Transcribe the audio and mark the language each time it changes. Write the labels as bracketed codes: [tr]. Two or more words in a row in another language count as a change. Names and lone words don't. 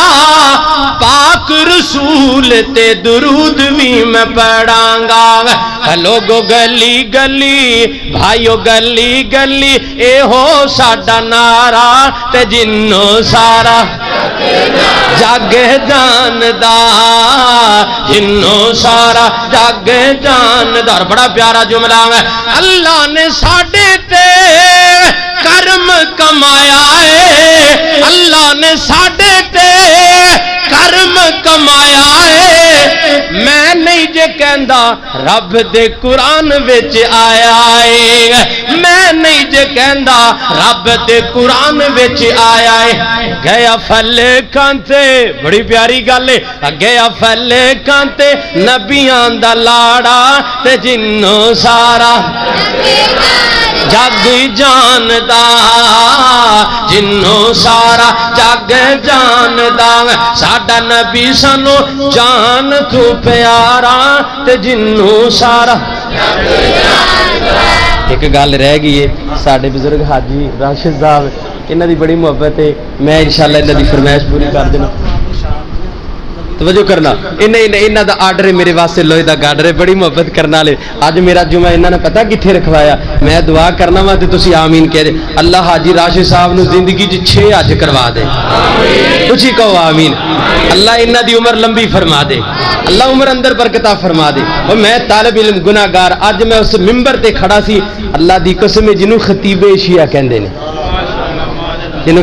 [pa] پاک رسول تے درود بھی میں پڑھانگا لوگو گلی گلی بھائیو گلی گلی اے ہو ساڈا نعرہ تے جنوں سارا جگ جاندا جنوں سارا جگ جاندا اور بڑا پیارا جملہ ہے اللہ نے ساڈے تے کرم کمایا ہے اللہ نے ساڈے تے کرم کمایا ہے میں نہیں جے کہندا رب دے قرآن وچ آیا ہے میں نہیں جے کہندا رب دے قرآن وچ آیا ہے گیا فلکاں تے بڑی پیاری گل ہے گیا فلکاں تے نبیاں دا لاڑا تے جنوں سارا جگ جاندا جنوں سارا جگ جاندا ساڈا نبی سانو جان تو پیارا تے جنوں سارا ایک گل رہ گئی ہے ساڈے بزرگ حاجی راشد صاحب انہاں دی بڑی محبت ہے میں انشاءاللہ انہاں دی فرمائش پوری کر دینا توجہ کرنا انہاں دا آرڈر ہے میرے واسطے لوہے دا گارڈر ہے بڑی محبت کرنے والے اج میرا جمعہ انہاں نے پتہ کتھے رکھوایا میں دعا کرنا وا تے تسی آمین کہہ دے اللہ حاجی راشد صاحب نو زندگی وچ 6 حج کروا دے آمین تسی کہو آمین اللہ انہاں دی عمر لمبی فرما دے اللہ عمر اندر برکتہ فرما دے اور میں طالب علم گناہگار اج میں اس ممبر تے کھڑا سی اللہ دی قسم جنوں خطیب شیعہ کہندے نے جنوں